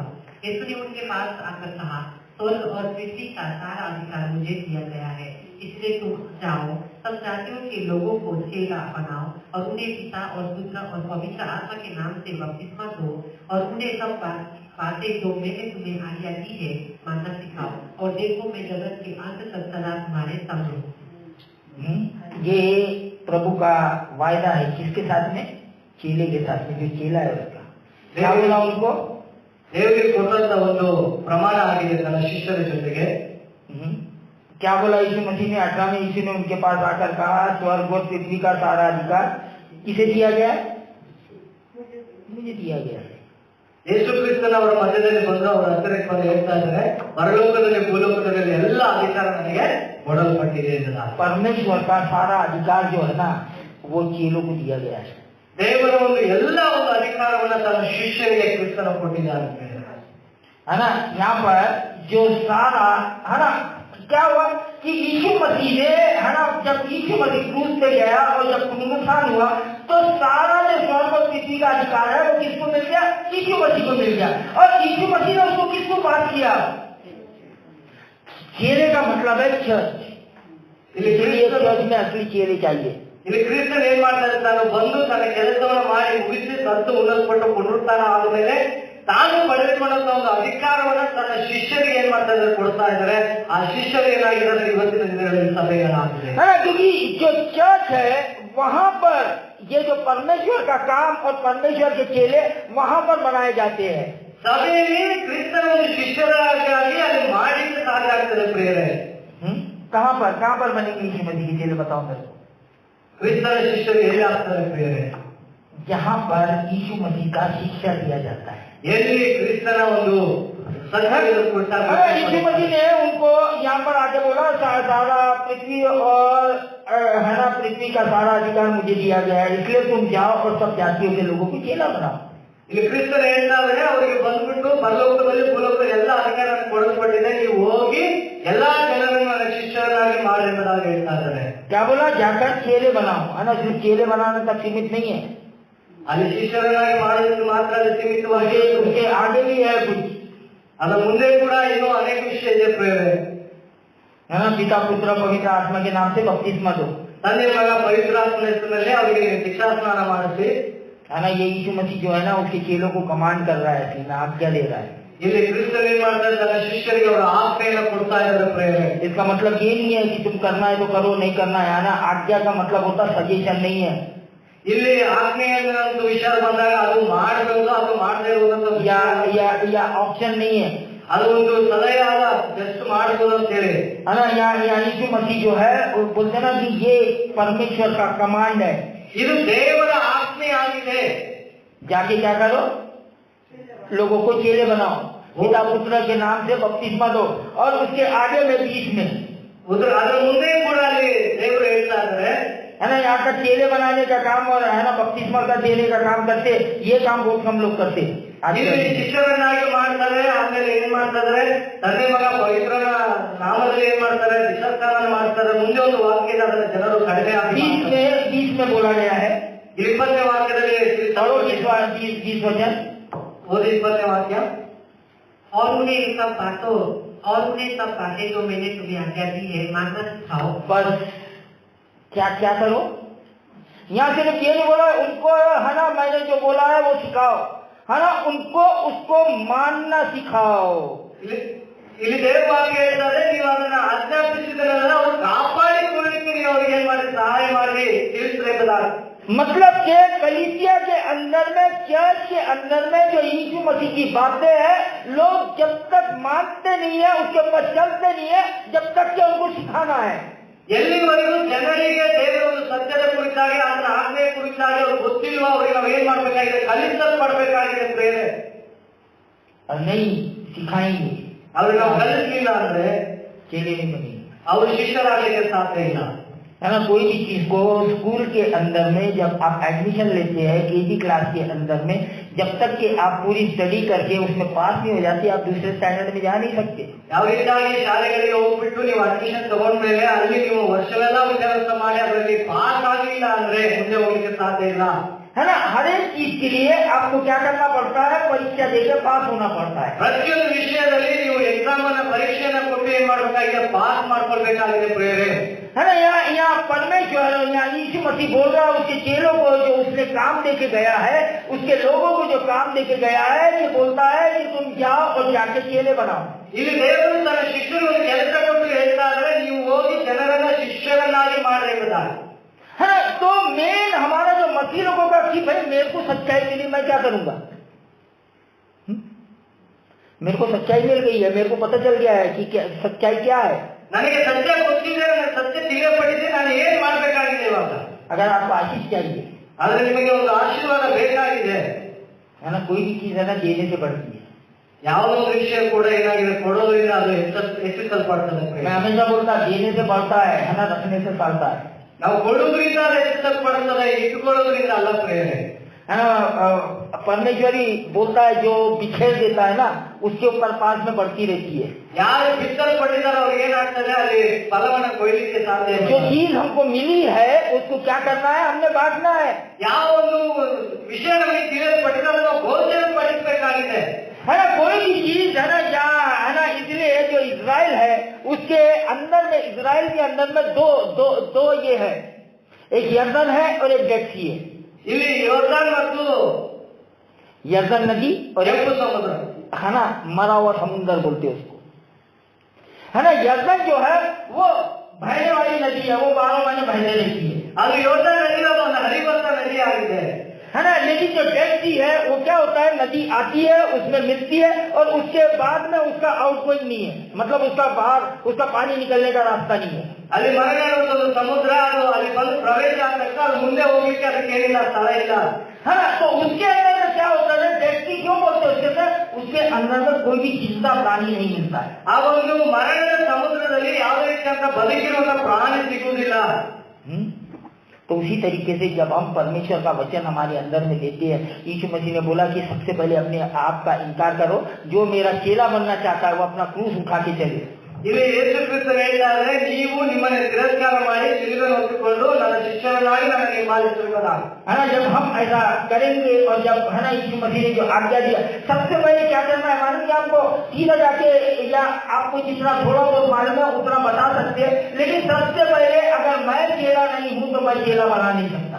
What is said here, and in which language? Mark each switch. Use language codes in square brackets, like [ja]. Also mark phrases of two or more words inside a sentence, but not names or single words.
[hi] यीशु ने उनके पास आकर कहा, स्वर्ग और पृथ्वी का सारा अधिकार मुझे दिया गया है, इसलिए तुम जाओ, सब जातियों के लोगों को चेला बनाओ और उन्हें पिता और पुत्र और पवित्र आत्मा के नाम से बपतिस्मा दो और उन्हें सब बातें जो मैंने तुम्हें आज्ञा दी है मानना सिखाओ, और देखो मैं जगत के अंत तक सदा तुम्हारे संग हूं। ये प्रभु का वायदा है किसके साथ में? चेले के साथ में. जो चेला है उसका क्या बोला उनको? [kn] ದೇವರಿಗೆ ಕೊಟ್ಟಂತ ಒಂದು ಪ್ರಮಾಣ ಆಗಿದೆ ತನ್ನ ಶಿಷ್ಯರ ಜೊತೆಗೆ. [hi] क्या बोला यीशु मसीह ने? 18 में यीशु ने उनके पास आकर कहा, स्वर्ग और पृथ्वी का सारा अधिकार किसे दिया गया? मुझे दिया गया है. [kn] ಯೇಸು ಕ್ರಿಸ್ತನವರ ಮಧ್ಯದಲ್ಲಿ ಬಂದು ಅವರ ಹತ್ತಿರಕ್ಕೆ ಬಂದು ಹೇಳ್ತಾ ಇದ್ದಾರೆ, ಪರಲೋಕದಲ್ಲಿ ಭೂಲೋಕದಲ್ಲಿ ಎಲ್ಲ ಅಧಿಕಾರ ನನಗೆ ಕೊಡಲ್ಪಟ್ಟಿದೆ ಎಂಬುದಾಗಿ. [hi] परमेश्वर का सारा अधिकार जो है ना, वो चेलों को दिया गया है. [kn] ದೇವರ ಒಂದು ಎಲ್ಲ ಒಂದು ಅಧಿಕಾರವನ್ನ ತನ್ನ ಶಿಷ್ಯರಿಗೆ ಕ್ರಿಸ್ತನ ಕೊಟ್ಟಿದ್ದಾನೆ [hi] है ना. यहाँ पर जो सारा है ना, क्या हुआ कि यीशु मसीह ने, है ना, जब यीशु मसीह क्रूस पे गया और जब पुनरुत्थान हुआ तो सारा जो स्वर्ग और पृथ्वी का अधिकार है वो किसको मिल गया? यीशु मसीह को मिल गया. और यीशु मसीह ने उसको किसको पास किया? चेले का मतलब है चर्च. इसलिए चर्च में असली चेले चाहिए. [kn] ಇಲ್ಲಿ ಕ್ರಿಸ್ತನ್ ಏನ್ ಮಾಡ್ತಾರೆ, ತಾನು ಬಂದು ತನ್ನ ಕೆಲಸವನ್ನು ಮಾಡಿ ಮುಗಿಸಿ ಸತ್ತು ಉನ್ನತಪಟ್ಟು ಪುನರುತ್ಥಾನ ಆದ್ಮೇಲೆ ತಾನು ಪಡೆದುಕೊಂಡಂತ ಒಂದು ಅಧಿಕಾರವನ್ನ ತನ್ನ ಶಿಷ್ಯರಿಗೆ ಏನ್ ಮಾಡ್ತಾ ಇದ್ದಾರೆ, ಕೊಡ್ತಾ ಇದ್ದಾರೆ. ಆ ಶಿಷ್ಯರು ಏನಾಗಿದ್ದಾರೆ ಇವತ್ತಿನ ದಿನಗಳಲ್ಲಿ ಸಭೆಗಳಾಗಿದೆ. [hi] क्योंकि जो चर्च है वहाँ पर ये जो परमेश्वर का काम और परमेश्वर के चेले वहाँ पर बनाए जाते हैं. [kn] ಸಭೆಯಲ್ಲಿ ಕ್ರಿಸ್ತನ ಒಂದು ಶಿಷ್ಯರಾಗಿ ಅಲ್ಲಿ ಮಾಡಿದ್ರೆ ಸಾಕಾಗ್ತದೆ ಪ್ರೇರೆ. [hi] कहाँ पर बनेंगे यीशु मसीह के चेले? बताओ मेरे को. [kn] ಕ್ರಿಸ್ತನ ಶಿಷ್ಯರು ಎಲ್ಲಿ ಆಗ್ತಾರೆ ಪ್ರೇರೆ? [hi] जहाँ पर यीशु मसीह का शिक्षा दिया जाता है. [kn] ಎಲ್ಲಿ ಕ್ರಿಸ್ತನ ಒಂದು [hi] यीशु मसीह ने उनको यहाँ पर आके बोला, सारा पृथ्वी और है ना, पृथ्वी का सारा अधिकार मुझे दिया गया है, इसलिए तुम जाओ और सब जातियों के लोगों को चेला बनाओ. [kn] ಇಲ್ಲಿ ಕ್ರಿಸ್ತನ ಹೇಳ್ತಾ ಇದ್ದಾರೆ, ಅವರಿಗೆ ಬಂದ್ಬಿಟ್ಟು ಪರಲೋಕದಲ್ಲಿ ಭೂಲೋಕದಲ್ಲಿ ಎಲ್ಲ ಅಧಿಕಾರ ಕೊಡಲ್ಪಟ್ಟಿದೆ, ನೀವು ಹೋಗಿ ಎಲ್ಲಾ ಜನರನ್ನು ನನ್ನ ಶಿಷ್ಯರನ್ನಾಗಿ ಮಾಡಿ ಎಂಬುದಾಗಿ ಹೇಳ್ತಾ ಇದ್ದಾರೆ. [hi] क्या बोला? जाकर चेले बनाओ. है ना. सिर्फ चेले बनाने तक सीमित नहीं है, [kn] ಅಲ್ಲಿ ಶಿಷ್ಯರನ್ನಾಗಿ ಮಾಡೋದಕ್ಕೆ ಮಾತ್ರ ಅಲ್ಲಿ ಸೀಮಿತವಾಗಿ [hi] उसके आगे भी है कुछ. [kn] ಅದರ ಮುಂದೆ ಕೂಡ ಇನ್ನೂ ಅನೇಕ ವಿಷಯ ಇದೆ ಪ್ರೇರೆ. [hi] है ना. पिता पुत्र पवित्र आत्मा के नाम से बपतिस्मा दो. [kn] ತಂದೆ ಮಗ ಪವಿತ್ರಾತ್ಮನ ಹೆಸರಿನಲ್ಲಿ ಅವರಿಗೆ ದೀಕ್ಷಾ ಸ್ನಾನ ಮಾಡಿಸಿ. [hi] है ना. ये यीशु मसीह जो है ना, उसके चेलों को कमांड कर रहा है, आज्ञा दे रहा है. [kn] ಇಲ್ಲಿ ಕ್ರಿಸ್ತನ್ ಏನ್ ಮಾಡ್ತಾರೆ, ತನ್ನ ಶಿಷ್ಯರಿಗೆ ಅವರ ಆಜ್ಞೆಯನ್ನು ಕೊಡ್ತಾ ಇದ್ದಾರೆ ಪ್ರೇರೆ. [hi] इसका मतलब ये नहीं है कि तुम करना है तो करो, नहीं करना है ना. आज्ञा का मतलब होता सजेशन नहीं है. [kn] ಇಲ್ಲಿ ಆಜ್ಞೆಯ ಒಂದು ವಿಚಾರ ಬಂದಾಗ ಅದು ಮಾಡಬಹುದು, ಅದು ಮಾಡದೇ ಇರುವುದು [hi] या ऑप्शन नहीं है. [kn] ಅದು ಒಂದು ಸಲಹೆಯಾದ ಜಸ್ಟ್ ಮಾಡಬಹುದು ಅಂತ ಹೇಳಿ. [hi] है ना. यहाँ यीशु मसीह जो है वो बोलते ना कि ये परमेश्वर का कमांड है. [kn] ಇದು ದೇವರ ಆಜ್ಞೆ ಆಗಿದೆ. [hi] जाके क्या करो? लोगों को चेले बनाओ, पिता पुत्र के नाम से बपतिस्मा दो. और उसके आगे में बीच में [kn] ಅದರ ಮುಂದೆ ಕೂಡ ಅಲ್ಲಿ ದೇವರು ಹೇಳ್ತಾ ಇದ್ದಾರೆ, [hi] है ना, यहाँ का चेले बनाने का काम और है ना बपतिस्मा का देने का काम करते. ये काम बहुत कम लोग करते. [kn] ಇಲ್ಲಿ ಶಿಷ್ಯರನ್ನಾಗಿ ಮಾಡ್ತಾರೆ, ಆಮೇಲೆ ಏನ್ ಮಾಡ್ತಾರೆ, ತಂದೆ ಮಗ ಪವಿತ್ರನ ನಾಮದಲ್ಲಿ ಏನ್ ಮಾಡ್ತಾರೆ, ದೀಕ್ಷಾಸ್ನಾನ ಮಾಡ್ತಾರೆ. ಮುಂದೆ ಒಂದು ವಾಕ್ಯದ ಅದರ ಜನರು ಕಡಿಮೆ ಆಗಿ [hi] बीच में बोला गया है. [kn] 20ನೇ ವಾಕ್ಯದಲ್ಲಿ [hi] 20 वचन. [kn] ಓದಿ 20ನೇ ವಾಕ್ಯ. [hi] और उन्हें सब बातें जो मैंने तुम्हें आज्ञा दी है मानना सिखाओ. बस क्या करो? यहाँ सिर्फ ये नहीं बोला उनको, है ना, मैंने जो बोला है वो सिखाओ, है ना, उनको उसको मानना सिखाओ. [kn] ಇಲ್ಲಿ ದೇವ ವಾಕ್ಯ ಹೇಳ್ತಾರೆ, ನೀವು ಅದನ್ನ ಆಜ್ಞಾಪಿಸಿದ್ರೆ ಅವರು ಕಾಪಾಡಿಕೊಳ್ಳಲಿಕ್ಕೆ ನೀವು ಅವ್ರಿಗೆ ಏನ್ ಮಾಡಿ ಸಹಾಯ ಮಾಡಿ ತಿಳಿಸ್ತಾರೆ ಎಂಬುದಾಗಿ. [hi] मतलब के कलीसिया के अंदर में, चर्च के अंदर में जो यीशु मसीह की बातें हैं, लोग जब तक मानते नहीं है, उसके ऊपर चलते नहीं है, जब तक के उनको सिखाना है। [kn] ಎಲ್ಲಿವರೆಗೂ ಜನರಿಗೆ ದೇವರ ಒಂದು ಸತ್ಯದ ಕುರಿತಾಗಿ ಅದರ ಆಜ್ಞೆಯ ಕುರಿತಾಗಿ ಅವರು ಗೊತ್ತಿಲ್ವ, ಅವರಿಗೆ ನಾವು ಏನ್ ಮಾಡ್ಬೇಕಾಗಿದೆ, ಕಲಿಸಲ್ಪಡಬೇಕಾಗಿದೆ ಪ್ರೇರೆ. [hi] और नहीं सिखाएंगे, [kn] ಅವ್ರಿಗೆ ನಾವು ಕಲಿಸಲಿಲ್ಲ ಅಂದ್ರೆ [hi] चेले नहीं बनेंगे, [kn] ಅವರು ಶಿಷ್ಯರಾಗಲಿಕ್ಕೆ ಸಾಧ್ಯ ಇಲ್ಲ. [hi] है ना। कोई भी चीज को स्कूल के अंदर में जब आप एडमिशन लेते हैं, [en] KG class [hi] के अंदर में, जब तक कि आप पूरी स्टडी करके उसमें पास नहीं हो जाती, आप दूसरे स्टैंडर्ड में जा नहीं सकते। [kn] ಯಾವ ರೀತಿಯಾಗಿ ಶಾಲೆಗಳಿಗೆ ಹೋಗ್ಬಿಟ್ಟು ನೀವು ಅಡ್ಮಿಷನ್ ತಗೊಂಡ್ಮೇಲೆ ಅಲ್ಲಿ ನೀವು ವರ್ಷವೆಲ್ಲ ವಿದ್ಯಾಭ್ಯಾಸ ಮಾಡಿ ಅದರಲ್ಲಿ ಪಾಸ್ ಆಗಲಿಲ್ಲ ಅಂದ್ರೆ ಮುಂದೆ ಹೋಗ್ಲಿಕ್ಕೆ ಸಾಧ್ಯ ಇಲ್ಲ, [hi] है ना। हर एक चीज के लिए आपको क्या करना पड़ता है, परीक्षा देकर पास होना पड़ता है। [kn] ಪ್ರತಿಯೊಂದು ವಿಷಯದಲ್ಲಿ ನೀವು ಎಕ್ಸಾಮ್ ಅನ್ನ ಪರೀಕ್ಷೆಯನ್ನ ಕೊಟ್ಟು ಏನ್ ಮಾಡ್ಬೇಕಾಗಿದೆ, ಪಾಸ್ ಮಾಡ್ಕೊಳ್ಬೇಕಾಗಿದೆ ಪ್ರೇರೆ. [hi] है ना। यहाँ परमेश्वर, यहाँ यीशु मसीह बोल रहा है उसके चेलों को, जो उसने काम देके गया है, उसके लोगों को जो काम देके गया है, ये बोलता है कि तुम जाओ और जाके चेले बनाओ। [kn] ಇಲ್ಲಿ ದೇವರು ತನ್ನ ಶಿಷ್ಯರಿಗೆ ಕೆಲಸ ಕೊಟ್ಟು ಹೇಳ್ತಾ ಇದ್ರೆ, ನೀವು ಹೋಗಿ ಜನರನ್ನ ಶಿಷ್ಯರನ್ನಾಗಿ ಮಾಡ್ರಿ ಎಂಬುದಾಗಿ. [hi] है ना। तो मेन हमारा जो मसीह लोगों का कि भाई मेरे को सच्चाई मिली, मैं क्या करूंगा, मेरे को सच्चाई मिल गई है, मेरे को पता चल गया है कि क्या सच्चाई क्या है। [kn] ನನಗೆ ಸತ್ಯ ಗೊತ್ತಿದೆ, ನನಗೆ ಸತ್ಯ ತಿಳಿಯಪಡಿಸಿ, ನಾನು ಏನ್ ಮಾಡ್ಬೇಕಾಗಿದೆ ಇವಾಗ. [hi] अगर आपको आशीष चाहिए, [kn] ಆದ್ರೆ ನಿಮಗೆ ಒಂದು ಆಶೀರ್ವಾದ ಬೇಕಾಗಿದೆ, [hi] है ना। कोई भी चीज है ना देने से बढ़ती है। [kn] ಯಾವುದೋ ಒಂದು ವಿಷಯ ಕೂಡ ಏನಾಗಿದೆ, ಕೊಡೋದ್ರಿಂದ ಅದು ಹೆಚ್ಚಿಸಲ್ಪಡ್ತದೆ. [hi] मैं हमेशा बोलता देने से बढ़ता है ना, रखने से बढ़ता है। [kn] ನಾವು ಕೊಡೋದ್ರಿಂದ ಅದು ಹೆಚ್ಚಿಸಲ್ಪಡ್ತದೆ, ಇಟ್ಟುಕೊಳ್ಳೋದ್ರಿಂದ ಅಲ್ಲ ಪ್ರೇರಣೆ. [hi] है ना। परमेश्वरी बोलता है जो बिखेर देता है ना, उसके ऊपर पास में बढ़ती रहती है। [kn] ಯಾರು ಬಿತ್ತಲ್ಪಟ್ಟಿದ್ದಾರೋ ಅವ್ರಿಗೆ ಏನಾಗ್ತದೆ, ಅಲ್ಲಿ ಫಲವನ್ನು ಕೊಯ್ಲಿಕ್ಕೆ ಸಾಧ್ಯ ಇಲ್ಲ. [hi] जो चीज हमको मिली है उसको क्या करना है, हमने बांटना है। [kn] ಯಾವ ಒಂದು ವಿಷಯ ನಮಗೆ ತಿಳಿಯಲ್ಪಟ್ಟಿದ್ದಾರೋ ನಾವು ಘೋಷಣೆ ಪಡಿಸಬೇಕಾಗಿದೆ, [hi] है ना। कोई भी चीज है ना, जहाँ है ना, इसलिए जो इजराइल है उसके अंदर में, इजराइल के अंदर में दो ये है, एक यर्दन है और एक डेड सी है। [kn] ಇಲ್ಲಿ ಯೋರ್ದಾನ್ ಮತ್ತು [hi] यर्दन नदी और [kn] ಕೆಂಪು ಸಮುದ್ರ, [hi] है ना, मरा हुआ समुद्र बोलते हैं उसको, है ना। यर्दन जो है वो बहने वाली नदी है, वो 12 महीने बहने रहती है, [kn] ಅದು ಯೋರ್ದಾನ್ ನದಿಯ ಒಂದು ಹರಿವಂತ ನದಿ ಆಗಿದೆ, [hi] है ना। लेकिन जो डेड सी है वो क्या होता है, नदी आती है, उसमें मिलती है और उसके बाद में उसका आउटगोइंग नहीं है, मतलब उसका बाहर उसका पानी निकलने का रास्ता नहीं है। [kn] ಅಲ್ಲಿ ಮರಳಿರುವಂತ ಒಂದು ಸಮುದ್ರ, ಅದು ಅಲ್ಲಿ ಬಂದು ಪ್ರವೇಶ ಆಗ್ತಕ್ಕ, ಅದು ಮುಂದೆ ಹೋಗ್ಲಿಕ್ಕೆ ಅದಕ್ಕೆ ಏನಿಲ್ಲ, ಸ್ಥಳ ಇಲ್ಲ, [hi] है ना। तो उसके अंदर में क्या होता है, डेड सी क्यों बोलते हैं उसके अंदर, उसके अंदर में कोई भी जिंदा प्राणी नहीं मिलता है। [kn] ಆ ಒಂದು ಮರಳಿನ ಸಮುದ್ರದಲ್ಲಿ ಯಾವುದೇ ರೀತಿಯಂತ ಬದುಕಿರುವಂತ ಪ್ರಾಣಿ ಸಿಗುವುದಿಲ್ಲ. [hi] तो उसी तरीके से जब हम परमेश्वर का वचन हमारे अंदर में लेते हैं, यीशु मसीह ने बोला कि सबसे पहले अपने आप का इनकार करो, जो मेरा चेला बनना चाहता है वो अपना क्रूस उठा के चले। [kn] ಇಲ್ಲಿ ಯೇಸು ಕ್ರಿಸ್ತ ಹೇಳಿದ್ದಾರೆ, ನೀವು ನಿಮ್ಮನ್ನು ತಿರಸ್ಕಾರ ಮಾಡಿ ಶಿಲುಬೆಯನ್ನು ಹೊತ್ತುಕೊಂಡು ನನ್ನ ಶಿಷ್ಯರನ್ನಾಗಿ ನನಗೆ ಹಿಂಬಾಲಿಸಬೇಕಾದ. [hi] है ना। जब हम ऐसा करेंगे और जब है ना यीशु मसीह ने जो आज्ञा दिया, सबसे पहले क्या करना है मालूम है आपको, सीधा जाके, या आपको जितना थोड़ा बहुत मालूम है उतना बता सकते हैं, लेकिन सबसे पहले अगर मैं चेला नहीं हूँ तो मैं चेला बना नहीं सकता।